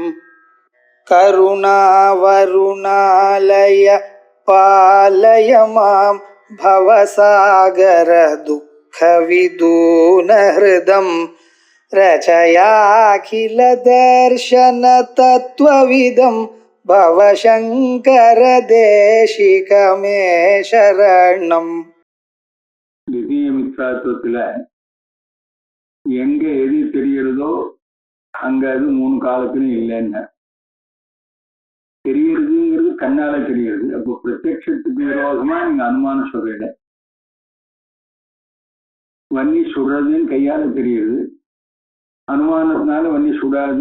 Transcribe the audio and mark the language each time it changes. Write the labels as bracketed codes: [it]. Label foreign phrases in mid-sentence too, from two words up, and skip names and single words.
[sa] करुणावरुणालय पालय मां भवसागर दुःखविदूनहृदं रचयाखिल दर्शन तत्त्वविदं भवशङ्कर देशिकमे शरणम्. [ta] திவ்ய மித்ராத்துவத்துல எங்க எது தெரிகிறதோ அங்க அது 3 காலத்திலும் இல்லைன்னு தெரியறதுங்கிறது கண்ணால தெரியுது. அப்போ பிரத்யட்சத்துக்கு விரோதமா நீங்க அனுமானம் சொல்றீங்க. வன்னி சுடுறதுன்னு கையால தெரியுது, அனுமானத்தினால வன்னி சுடாது.